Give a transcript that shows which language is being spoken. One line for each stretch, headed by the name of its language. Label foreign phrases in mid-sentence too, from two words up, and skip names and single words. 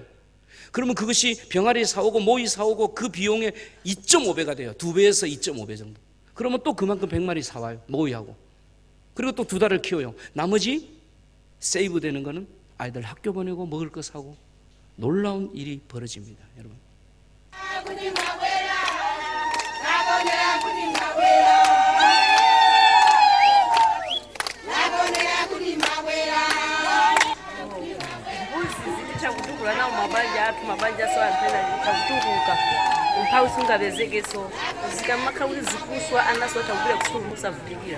Korean: 그러면 그것이 병아리 사오고 모이 사오고 그 비용의 2.5배가 돼요. 2배에서 2.5배 정도. 그러면 또 그만큼 100마리 사와요. 모이하고. 그리고 또 2달을 키워요. 나머지 세이브 되는 거는 아이들 학교 보내고 먹을 거 사고 놀라운 일이 벌어집니다. 여러분.
Nyanja: chakutukula nawo mabanja athu mabanja so ampena chakutukuka umphawi singabezekeso zikamakhauli zikuswa anaso chakubira kusukulu musavutikira